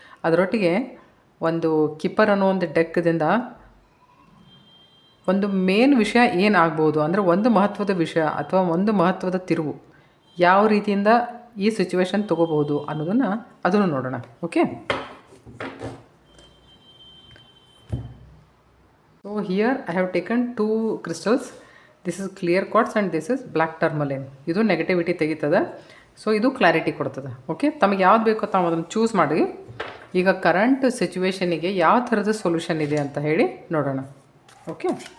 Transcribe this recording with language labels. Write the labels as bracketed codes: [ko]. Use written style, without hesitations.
[kn] ಅದರೊಟ್ಟಿಗೆ ಒಂದು ಕಿಪ್ಪರ್ ಅನ್ನೋ ಒಂದು ಡೆಕ್ದಿಂದ ಒಂದು ಮೇನ್ ವಿಷಯ ಏನಾಗ್ಬೋದು ಅಂದರೆ, ಒಂದು ಮಹತ್ವದ ವಿಷಯ ಅಥವಾ ಒಂದು ಮಹತ್ವದ ತಿರುವು ಯಾವ ರೀತಿಯಿಂದ ಈ ಸಿಚುವೇಶನ್ ತೊಗೋಬಹುದು ಅದನ್ನು ನೋಡೋಣ, okay. [en] So here I have taken two crystals. This is clear quartz and this is black tourmaline. [kn] ಇದು ನೆಗೆಟಿವಿಟಿ ತೆಗಿತದೆ, ಸೊ ಇದು ಕ್ಲಾರಿಟಿ ಕೊಡ್ತದೆ, ಓಕೆ. ತಮಗೆ ಯಾವ್ದು ಬೇಕೋ ತಾವು ಅದನ್ನು ಚೂಸ್ ಮಾಡಿ ಈಗ ಕರೆಂಟ್ ಸಿಚುವೇಶನಿಗೆ ಯಾವ ಥರದ ಸೊಲ್ಯೂಷನ್ ಇದೆ ಅಂತ ಹೇಳಿ ನೋಡೋಣ, ಓಕೆ.